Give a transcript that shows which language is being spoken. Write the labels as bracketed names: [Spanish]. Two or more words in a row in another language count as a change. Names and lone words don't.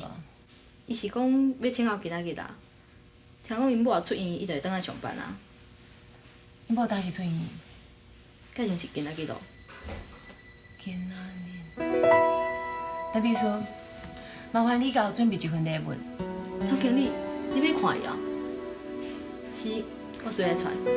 [Min Nan Chinese] 伊是讲要请到今仔日啦。听讲因母也出院，伊就会倒来上班啊。因某当时出院，改像是今仔日咯。今仔日。代秘书，麻烦你甲我准备一份礼物。总经理，你要看伊啊？是，我随来传。